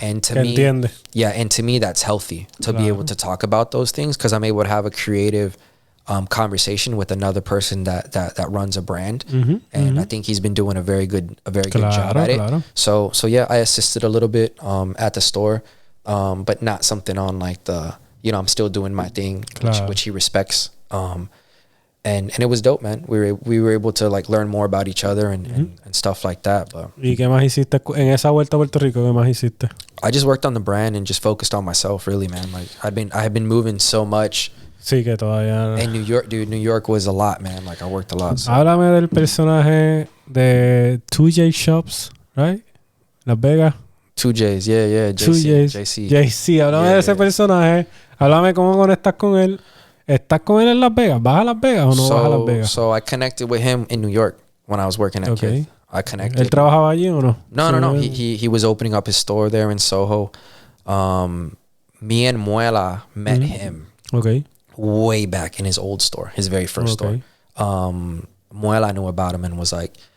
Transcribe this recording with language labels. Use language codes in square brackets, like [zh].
[en] And to me that's healthy to be able to talk about those things, because I'm able to have a creative conversation with another person that runs a brand, and I think he's been doing a very good job at it. So yeah, I assisted a little bit at the store, but not something on like the I'm still doing my thing, which he respects. And it was dope, man. We were able to like learn more about each other and stuff like that. But [es] ¿Y qué más hiciste en esa vuelta a Puerto Rico? ¿Qué más hiciste? [en] I just worked on the brand and just focused on myself, really, man. Like I had been moving so much. [es] Sí, que todavía. [en] En New York, dude, New York was a lot, man. Like I worked a lot. So. [es] Háblame del personaje de 2J Shops, right? Las Vegas. [en] 2Js, yeah. [es] JC, háblame de ese personaje. Háblame cómo conectas con él. ¿Estás con él en Las Vegas? ¿Vas a Las Vegas o no vas a Las Vegas? [en] So I connected with him in New York when I was working at Kith. I connected. [es] ¿Él trabajaba allí o no? No. [en] He was opening up his store there in Soho. Me and Muela met him. Okay. Way back in his old store, his very first store. Muela knew about him and was like,